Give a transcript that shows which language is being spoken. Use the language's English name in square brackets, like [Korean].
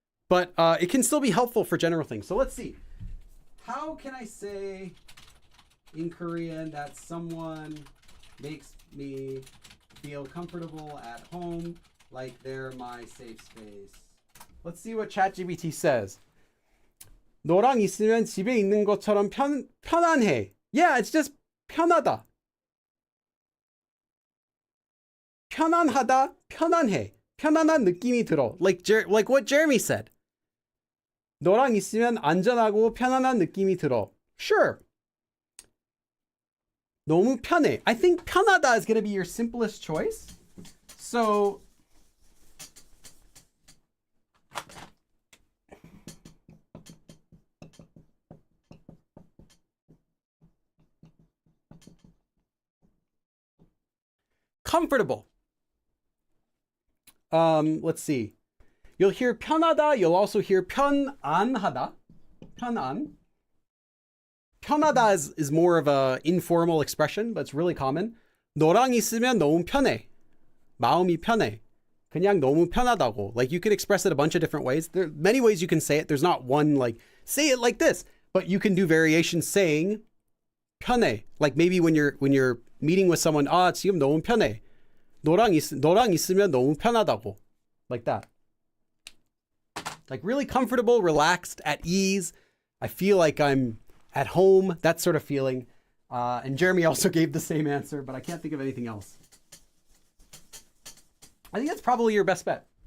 [English] But it can still be helpful for general things. So let's see. How can I say in Korean that someone makes me feel comfortable at home, like they're my safe space? Let's see what ChatGPT says. [Korean] 너랑 있으면 집에 있는 것처럼 편안해. [English] Yeah, it's just 편하다. [Korean] 편안하다, 편안해. 편안한 느낌이 들어. [English] Like what Jeremy said. [Korean] 너랑 있으면 안전하고 편안한 느낌이 들어. [English] Sure. [Korean] 너무 편해. [English] I think 편하다 is going to be your simplest choice. So comfortable. Let's see. You'll hear 편하다. You'll also hear 편안하다. [Korean] 편안. [English] 편하다 is more of a informal expression, but it's really common. [Korean] 너랑 있으면 너무 편해. 마음이 편해. 그냥 너무 편하다고. [English] Like you can express it a bunch of different ways. There are many ways you can say it. There's not one like say it like this, but you can do variations saying 편해. Like maybe when you're meeting with someone, [Korean] 지금 너무 편해. 너랑 있으면 너무 편하다고. [English] Like that. Like really comfortable, relaxed, at ease. I feel like I'm at home, that sort of feeling. And Jeremy also gave the same answer, but I can't think of anything else. I think that's probably your best bet.